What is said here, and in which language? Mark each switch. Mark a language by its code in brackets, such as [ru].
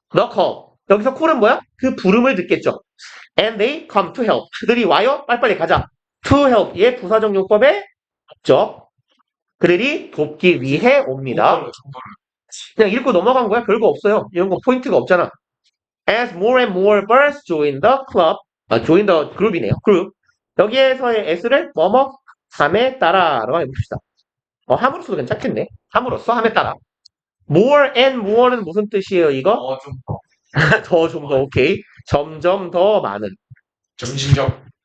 [en] The call. [ko] 여기서 call은 뭐야? 그 부름을 듣겠죠. [en] And they come to help. [ko] 그들이 와요. 빨리빨리 가자. [en] To help [ko] 의 부사적 용법에 없죠. 그들이 돕기 위해 옵니다. 그냥 읽고 넘어간 거야. 별거 없어요. 이런 거 포인트가 없잖아. [en] As more and more birds join the club. join the group이네요. group. [ko] 여기에서의 s를 뭐뭐 함에 따라라고 해봅시다. 함으로써도 괜찮겠네. 함으로써 함에 따라. more and more는 무슨 뜻이에요, 이거? 좀 더. 좀 더, 오케이. 점점 더 많은. 점진적.